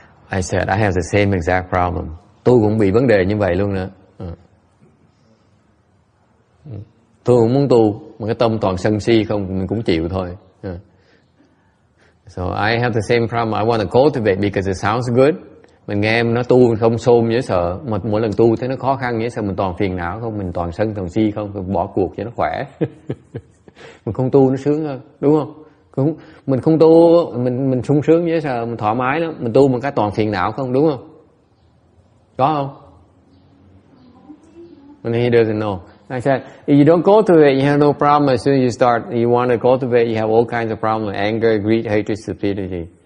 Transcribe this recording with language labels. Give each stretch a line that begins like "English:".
English: I said, I have the same exact problem.
Vietnamese: Tôi cũng bị vấn đề như vậy luôn nữa. Tôi cũng muốn tu, mà cái tâm toàn sân si không, mình cũng chịu thôi.
English: So I have the same problem. I want to cultivate because it sounds good.
Vietnamese: Mình nghe nó tu không xôm dễ sợ, mà mỗi lần tu thấy nó khó khăn dễ sợ, mình toàn phiền não không, mình toàn sân toàn si không, mình bỏ cuộc cho nó khỏe. Mình không tu nó sướng hơn, đúng không? Mình không tu, mình sung sướng dễ sợ, mình thoải mái lắm. Mình tu một cái toàn phiền não không, đúng không? Có không?
English: And he doesn't know. I said, if you don't cultivate, you have no problem. As soon as you start, you want to cultivate, you have all kinds of problems: anger, greed, hatred, stupidity.